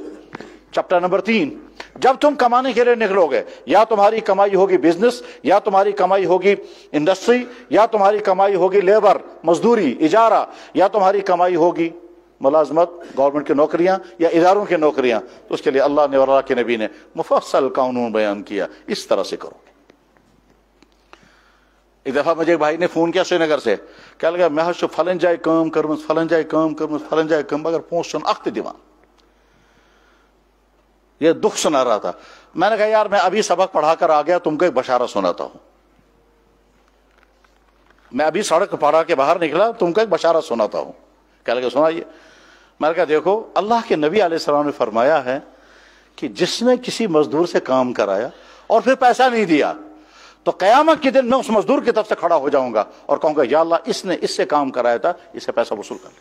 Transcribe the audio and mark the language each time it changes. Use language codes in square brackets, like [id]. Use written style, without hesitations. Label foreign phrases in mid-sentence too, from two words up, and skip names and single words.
[ur] چیپٹر نمبر 3، جب تم کمانے کے لیے نکلو گے، یا تمہاری کمائی ہوگی بزنس، یا تمہاری کمائی ہوگی انڈسٹری، یا تمہاری کمائی ہوگی لیبر مزدوری اجارہ، یا تمہاری کمائی ہوگی ملازمت گورنمنٹ کی نوکریاں یا اداروں کی نوکریاں، تو اس کے لیے اللہ نے اور اللہ کے نبی نے مفصل قانون بیان کیا، اس طرح سے کرو. ایک دفعہ مجھے ایک بھائی نے فون کیا سری نگر سے، کہہ لگا [ks] میں فلن جائے کام کرمز، فلن جائے کام کرمز، فلن جائے کام، مگر پونسہ چھُنہٕ اکھ تہِ دِوان. [ur] یہ دکھ سنا رہا تھا. میں نے کہا یار میں ابھی سبق پڑھا کر آ گیا، تم کو ایک بشارت سناتا ہوں. میں ابھی سڑک پڑھا کے باہر نکلا، تم کو ایک بشارت سناتا ہوں. کہہ لگا سنائیے. میں نے کہا دیکھو، اللہ کے نبی [ar] علیہ السلام [ur] نے فرمایا ہے کہ جس نے کسی مزدور سے کام کرایا اور پھر پیسہ نہیں دیا، تو قیامت کے دن میں اس مزدور کی طرف سے کھڑا ہو جاؤں گا اور کہوں گا یا اللہ اس نے اس سے کام کرایا تھا، اس سے پیسہ وصول کر لیا.